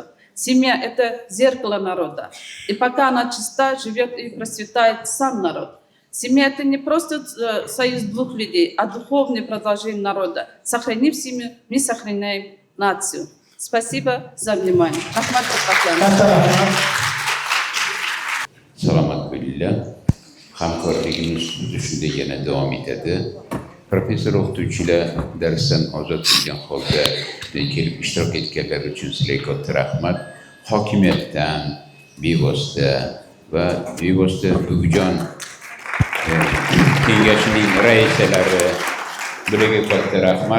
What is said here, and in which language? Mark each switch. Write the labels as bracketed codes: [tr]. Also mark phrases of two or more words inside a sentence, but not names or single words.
[ru] Семья – это зеркало народа. И пока она чиста, живет и процветает сам народ. Семья – это не просто союз двух людей, а духовное продолжение народа. Сохранив семью, мы сохраняем нацию. Спасибо за внимание. [uz] Salamat billah. Hamkorligimiz shunda yana davom etadi. Professor o'qituvchilar darsdan ozod bo'lgan holda kelib ishtirok etganlar uchun sizlarga katta rahmat. Hokimiyatdan bevosita va bevosita Buvijon kengashining raisalari bularga katta rahmat.